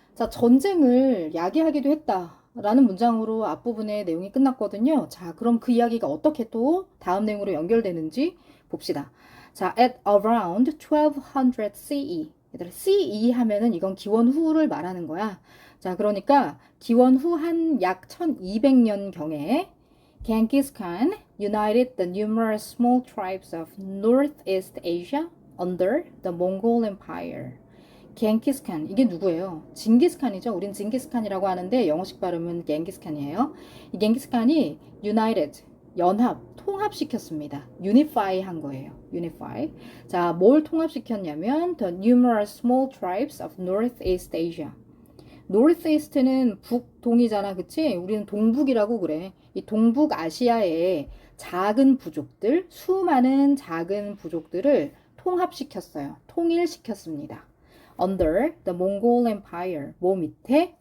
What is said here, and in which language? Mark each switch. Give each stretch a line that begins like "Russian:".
Korean: 자, 전쟁을 야기하기도 했다 라는 문장으로 앞부분의 내용이 끝났거든요. 자, 그럼 그 이야기가 어떻게 또 다음 내용으로 연결되는지 봅시다.
English: 자, at around 1200 CE.
Korean: 얘들아, CE 하면은 이건 기원 후를 말하는 거야. 자, 그러니까 기원 후 한 약 1200년경에
English: Genghis Khan united the numerous small tribes of Northeast Asia under the Mongol Empire.
Korean: 겐기스칸, 이게 누구예요? 징기스칸이죠. 우린 징기스칸이라고 하는데 영어식 발음은 겐기스칸이에요. 이 겐기스칸이
English: united,
Korean: 연합, 통합시켰습니다. unify 한 거예요. unify. 자, 뭘 통합시켰냐면
English: the numerous small tribes of Northeast Asia.
Korean: Northeast는 북동이잖아, 그치? 우리는 동북이라고 그래. 이 동북아시아의 작은 부족들, 수많은 작은 부족들을 통합시켰어요. 통일시켰습니다.
English: Under the Mongol Empire.
Korean: 뭐 밑에?